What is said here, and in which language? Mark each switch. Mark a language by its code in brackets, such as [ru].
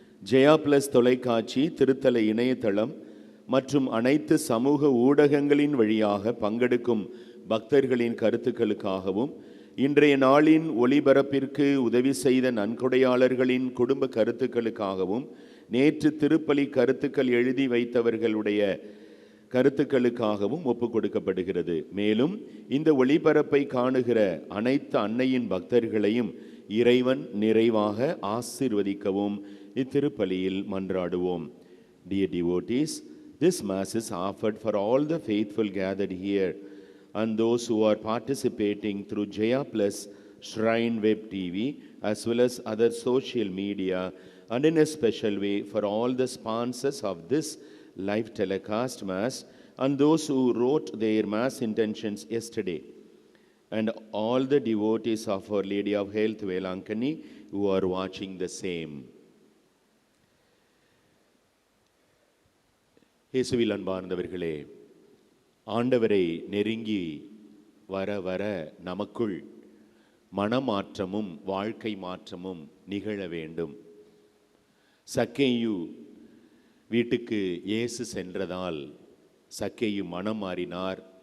[ta] Jaya plus தொலைக்காட்சி, திருத்தல இணையதளம் மற்றும் அனைத்து சமூக ஊடகங்களின் வழியாக பங்கெடுக்கும் பக்தர்களின் கருத்துக்களுக்காகவும், இன்றைய நாளின் ஒளிபரப்பிற்கு உதவி செய்த நன்கொடையாளர்களின் குடும்ப கருத்துக்களுக்காகவும், நேற்று திருப்பலி கருத்துக்கள் எழுதி வைத்தவர்களுடைய கருத்துக்களுக்காகவும் ஒப்பு கொடுக்கப்படுகிறது. மேலும் இந்த ஒளிபரப்பை காணுகிற அனைத்து அன்னையின் பக்தர்களையும் இறைவன் நிறைவாக ஆசீர்வதிக்கவும் இத்திருப்பலியில் மன்றாடுவோம். [en] Dear devotees, this mass is offered for all the faithful gathered here and those who are participating through Jaya Plus Shrine Web TV as well as other social media, and in a special way for all the sponsors of this live telecast mass and those who wrote their mass intentions yesterday, and all the devotees of Our Lady of Health Velankani who are watching the same. [ta] இயேசுவில் அன்பார்ந்தவர்களே, ஆண்டவரை நெருங்கி வர வர நமக்குள் மனமாற்றமும் வாழ்க்கை மாற்றமும் நிகழ வேண்டும். சக்கேயு வீட்டுக்கு இயேசு சென்றதால் சக்கேயு மனம் மாறினார்,